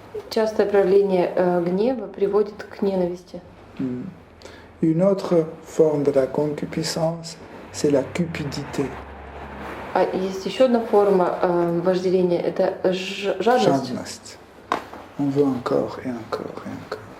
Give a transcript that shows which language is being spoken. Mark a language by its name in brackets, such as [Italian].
[Russian] Частое проявление гнева приводит к ненависти. [French] Une autre forme de la concupiscence, c'est la cupidité. [Russian] А есть еще одна форма вожделения – это жадность. [French] On veut encore et encore et encore.